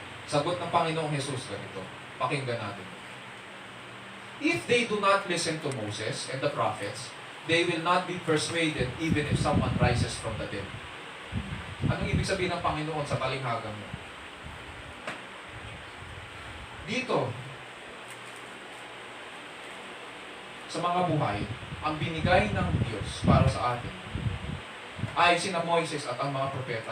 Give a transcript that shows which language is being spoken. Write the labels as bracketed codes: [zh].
[tl] Sagot ng Panginoong Jesus ganito. Pakinggan natin. [en] If they do not listen to Moses and the prophets, they will not be persuaded even if someone rises from the dead. [tl] Anong ibig sabihin ng Panginoon sa talinghaga mo? Dito, sa mga buhay, ang binigay ng Diyos para sa atin ay sina Moises at ang mga propeta.